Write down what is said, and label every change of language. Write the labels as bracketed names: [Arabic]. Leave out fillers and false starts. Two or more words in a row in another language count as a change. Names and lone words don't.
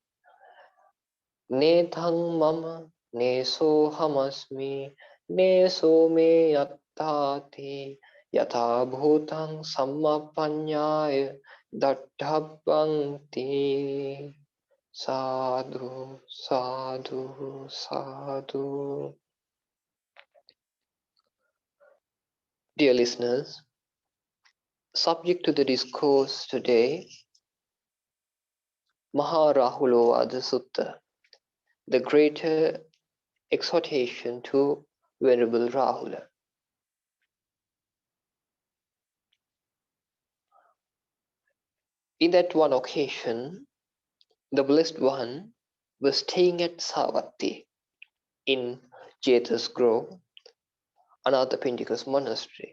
[Pali] Nethang mama neso hamasmi neso me attati yatha bhutang sammapanyaya daddhabbanti. Sadhu, sadhu, sadhu. [English] Dear listeners, subject to the discourse today, Maha rahulovada sutta, the greater exhortation to Venerable Rahula. In that one occasion, the Blessed One was staying at Savatthi in Jeta's Grove, Anathapindika's monastery.